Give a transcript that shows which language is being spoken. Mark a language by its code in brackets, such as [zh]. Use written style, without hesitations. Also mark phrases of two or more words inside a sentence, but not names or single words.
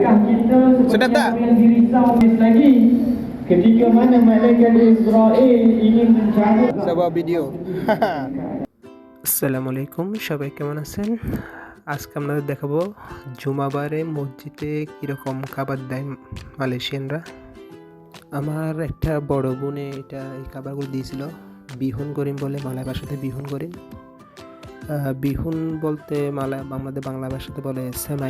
[ms] Sudah tak? Ketika mana malaikat Israel ingin mencabut Sebuah video. [bn] আসসালামু আলাইকুম, সবাই কেমন আছেন? আজকে আপনাদের দেখাবো জুমাবারে মসজিদে কীরকম খাবার দেয় মালয়েশিয়ানরা। আমার একটা বড় বোনে এই খাবারগুলো দিয়েছিল। বিহুন করিম বলে মালয় ভাষাতে বিহুন করিম। বিহুন বলতে আমাদের বাংলা ভাষাতে বলে সেমাই।